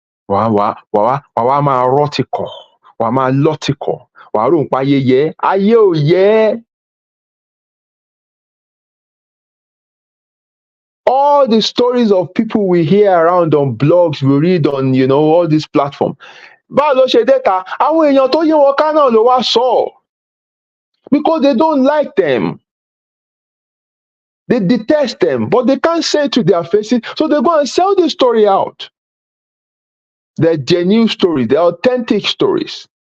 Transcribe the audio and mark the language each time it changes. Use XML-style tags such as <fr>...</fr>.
<yo>Wàá máa rọ́tìkọ̀, wàá máa lọ́tìkọ̀, wàá rò ń pa ayé yẹ, ayé ò yẹ.</yo> <en>All the stories of people we hear around on blogs, we read on, all these platforms.</en> <yo>Báwo ló ṣe dẹ́ta? Àwọn èèyàn tó yí wọn ká náà ló wá sọ.</yo> <en>Because they don't like them. They detest them, but they can't say it to their faces, so they go and sell the story out. They're genuine stories, they're authentic stories.</en>